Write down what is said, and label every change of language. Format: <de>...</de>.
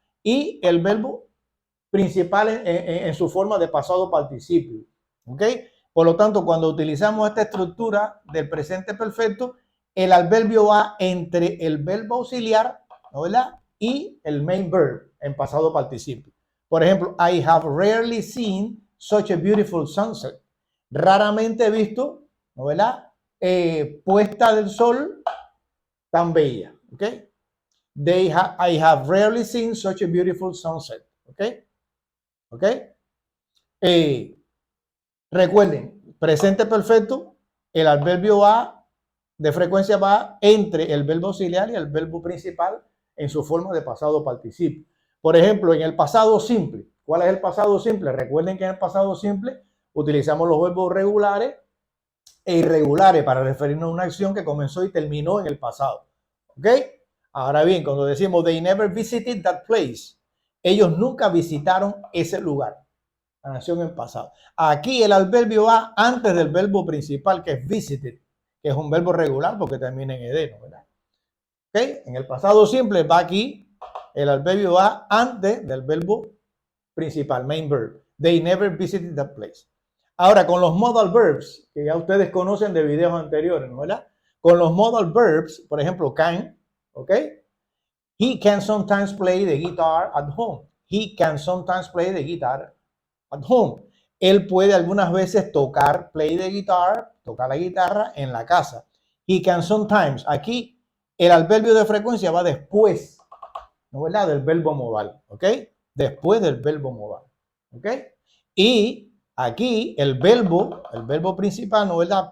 <es>Y el verbo principal en su forma de pasado participio, ¿ok? Por lo tanto, cuando utilizamos esta estructura del presente perfecto, el adverbio va entre el verbo auxiliar, ¿no, verdad? Y el main verb en pasado participio. Por ejemplo,</es> <en>I have rarely seen such a beautiful sunset.</en> <es>Raramente he visto, ¿no, verdad? Puesta del sol tan bella, ¿ok?</es> <en>I have rarely seen such a beautiful sunset, ¿ok? ¿Ok?</en> <es>Recuerden, presente perfecto, el adverbio va de frecuencia va entre el verbo auxiliar y el verbo principal en su forma de pasado participio. Por ejemplo, en el pasado simple. ¿Cuál es el pasado simple? Recuerden que en el pasado simple utilizamos los verbos regulares e irregulares para referirnos a una acción que comenzó y terminó en el pasado. ¿Ok? Ahora bien, cuando decimos</es> <en>they never visited that place,</en> <es>ellos nunca visitaron ese lugar. La acción en pasado. Aquí el adverbio va antes del verbo principal, que es visited, que es un verbo regular porque termina en ed, ¿no? ¿Verdad? ¿Ok? En el pasado simple va aquí, el adverbio va antes del verbo principal, main verb.</es> <en>They never visited that place.</en> <es>Ahora, con los modal verbs, que ya ustedes conocen de videos anteriores, ¿no? ¿Verdad? Con los modal verbs, por ejemplo, can, ¿ok?</es> <en>He can sometimes play the guitar at home. He can sometimes play the guitar at home.</en> <es>Él puede algunas veces tocar,</es> <en>play the guitar,</en> <es>tocar la guitarra en la casa.</es> <en>He can sometimes.</en> <es>Aquí el adverbio de frecuencia va después, ¿no? ¿Verdad? Del verbo modal, ¿ok? Después del verbo modal, ¿ok? Y aquí el verbo principal, ¿no? ¿Verdad?</es>